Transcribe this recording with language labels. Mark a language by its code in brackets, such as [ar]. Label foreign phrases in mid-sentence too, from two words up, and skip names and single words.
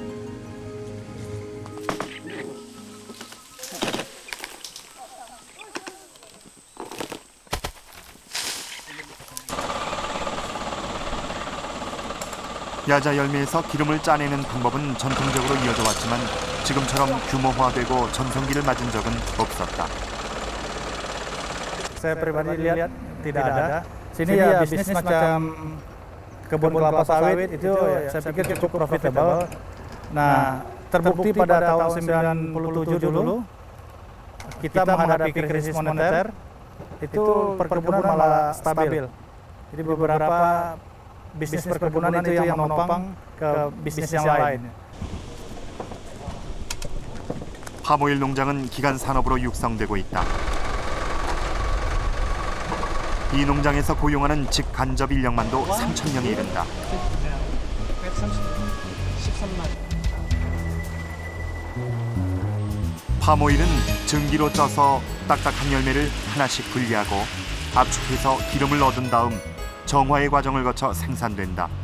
[ko] 야자 열매에서 기름을 짜내는 방법은 전통적으로 이어져 왔지만 지금처럼 규모화되고 전성기를 맞은 적은 없었다. [id] Saya pribadi lihat tidak ada. Sini ya bisnis macam kebun kelapa sawit itu saya pikir cukup profitable. Nah, terbukti pada tahun 97 dulu kita menghadapi krisis moneter, itu perkebunan malah stabil. Jadi beberapa bisnis perkebunan itu yang menopang ke bisnis yang lain. [ko] 팜오일 농장은 기간 산업으로 육성되고 있다. 이 농장에서 고용하는 직간접 인력만도 3,000명에 이른다. 팜오일은 증기로 쪄서 딱딱한 열매를 하나씩 분리하고 압축해서 기름을 얻은 다음 정화의 과정을 거쳐 생산된다.